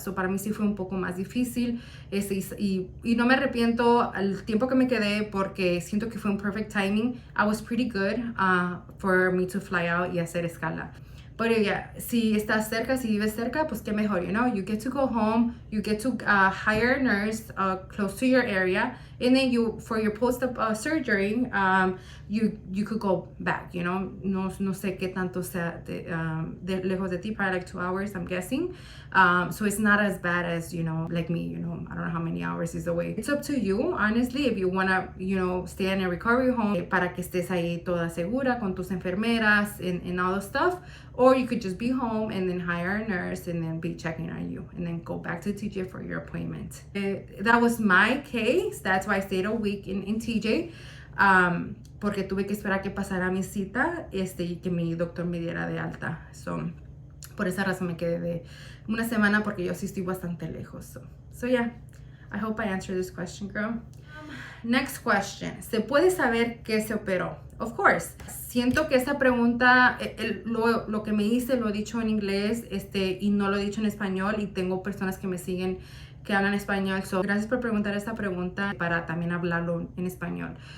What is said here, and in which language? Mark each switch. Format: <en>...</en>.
<es>So para mí sí fue un poco más difícil, y no me arrepiento al tiempo que me quedé porque siento que fue un</es> <en>perfect timing. I was pretty good for me to fly out</en> <es>y hacer escala.</es> <en>But yeah,</en> <es>si estás cerca, si vives cerca, pues qué mejor,</es> <en>you know, you get to go home, you get to hire a nurse close to your area, and then for your post-op surgery, you could go back, you know,</en> <es>no sé qué tanto sea de lejos de ti,</es> <en>probably like 2 hours, I'm guessing. So it's not as bad as, you know, like me, you know, I don't know how many hours is away. It's up to you, honestly, if you wanna, you know, stay in a recovery home</en> <es>para que estés ahí toda segura con tus enfermeras</es> <en>and all the stuff. Or you could just be home and then hire a nurse and then be checking on you and then go back to TJ for your appointment. That was my case. That's why I stayed a week in TJ.</en> <es>Porque tuve que esperar que pasara mi cita y que mi doctor me diera de alta. So, por esa razón me quedé de 1 semana porque yo sí estoy bastante lejos.</es> <en>So yeah, I hope I answered this question, girl. Next question.</en> <es>¿Se puede saber qué se operó?</es> <en>Of course.</en> <es>Siento que esa pregunta, lo que me hice lo he dicho en inglés y no lo he dicho en español, y tengo personas que me siguen que hablan español. So, gracias por preguntar esta pregunta para también hablarlo en español.</es>